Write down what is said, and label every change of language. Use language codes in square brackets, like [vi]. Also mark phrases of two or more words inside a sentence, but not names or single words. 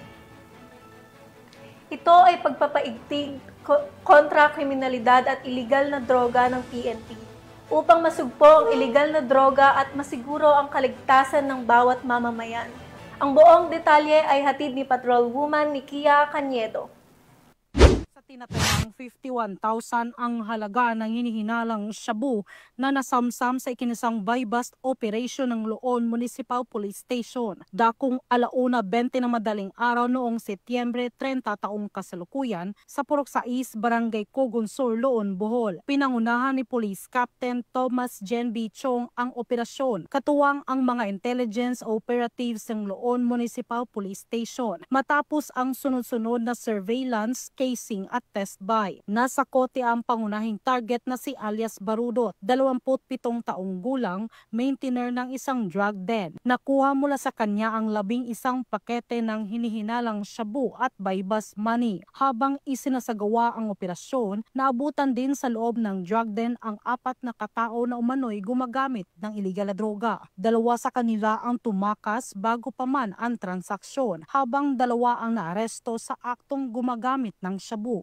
[tl] Ito ay pagpapaigting kontra kriminalidad at iligal na droga ng PNP upang masugpo ang iligal na droga at masiguro ang kaligtasan ng bawat mamamayan. Ang buong detalye ay hatid ni Patrolwoman Nikia Caniedo. Tinatayang 51,000 ang halaga ng hinihinalang shabu na nasamsam sa ikinisang [en] buy-bust operation [tl] ng Loon Municipal Police Station. Dakong 1:20 na madaling araw noong Setyembre 30 taong kasalukuyan sa Purok 6, Barangay Cogunsur, Loon, Bohol. Pinangunahan ni Police Captain Thomas Jen B. Chong ang operasyon, katuwang ang mga [en] intelligence operatives [tl] ng Loon Municipal Police Station. Matapos ang sunod-sunod na surveillance, casing at [en] test buy. [tl] Nasa kote ang pangunahing target na si alias Barudot, 27 taong gulang, maintainer ng isang [en] drug den. [tl] Nakuha mula sa kanya ang 11 pakete ng hinihinalang shabu at [en] buy-bust money. [tl] Habang isinasagawa ang operasyon, naabutan din sa loob ng [en] drug den [tl] ang 4 na katao na umano'y gumagamit ng iligal na droga. 2 sa kanila ang tumakas bago pa man ang transaksyon, habang 2 ang naaresto sa aktong gumagamit ng shabu.